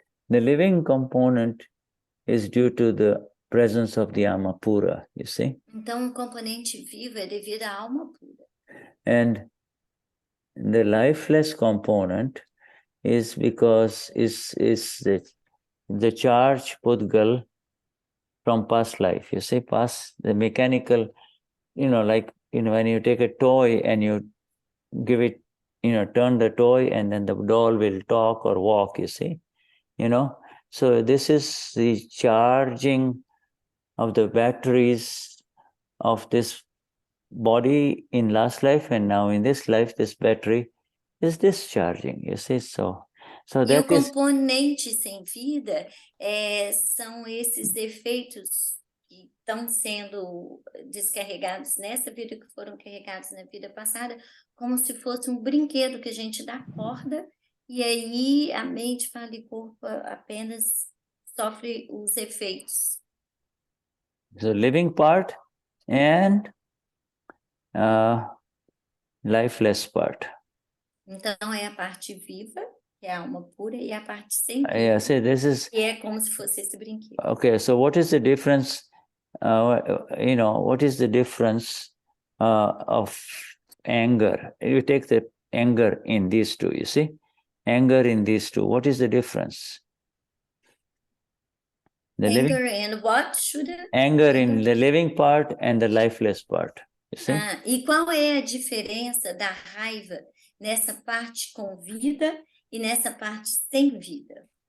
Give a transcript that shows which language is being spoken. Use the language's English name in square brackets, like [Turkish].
[English] The living component is due to the presence of the alma pura, you see. [Portuguese] Então, o componente vivo é devido à alma pura. [English] And the lifeless component is because is the charge pudgal from past life. You see, past the mechanical, like when you take a toy and you give it, turn the toy and then the doll will talk or walk, you see, So this is the charging of the batteries of this body in last life, and now in this life, this battery is discharging, you see, so [Portuguese] E [English] that [Portuguese] o componente sem vida são esses efeitos que estão sendo descarregados nessa vida, que foram carregados na vida passada, como se fosse um brinquedo que a gente dá corda, e aí a mente, fala e corpo apenas sofre os efeitos. [English] The living part and lifeless part. [Portuguese] Então é a parte viva, que é a alma pura, e a parte sem vida, [English] Yeah, see, this is, [Portuguese] que é como se fosse esse brinquedo. [English] Okay, so what is the difference, what is the difference of anger? You take the anger in these two, you see? Anger in these two, what is the difference? Anger and what, Shuddha? Anger in the living part and the lifeless part, you see? [Portuguese] E qual é a diferença da raiva nessa parte com vida e nessa parte sem vida?